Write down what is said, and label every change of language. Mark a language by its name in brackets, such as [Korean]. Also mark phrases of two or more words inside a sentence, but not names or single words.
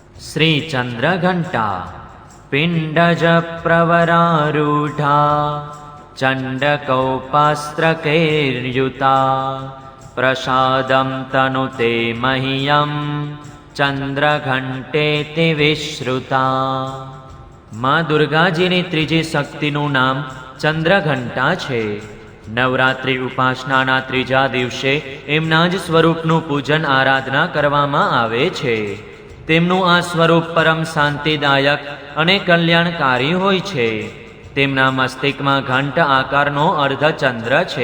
[Sanskrit] श्रीचन्द्रघण्टा पिण्डजप्रवरारूढा चण्डकौपास्त्रकैर्युता प्रसादं तनुते मह्यं चंद्रघंटेति विश्रुता। [Gujarati] માઁ દુર્ગાજીની ત્રીજી શક્તિનું નામ ચંદ્રઘંટા છે। નવરાત્રિ ઉપાસનાના ત્રીજા દિવસે એમના જ સ્વરૂપનું પૂજન આરાધના કરવામાં આવે છે। તેમનું આ સ્વરૂપ પરમ શાંતિદાયક અને કલ્યાણકારી હોય છે। તેમના મસ્તિષ્કમાં ઘંટ આકારનો અર્ધચંદ્ર છે।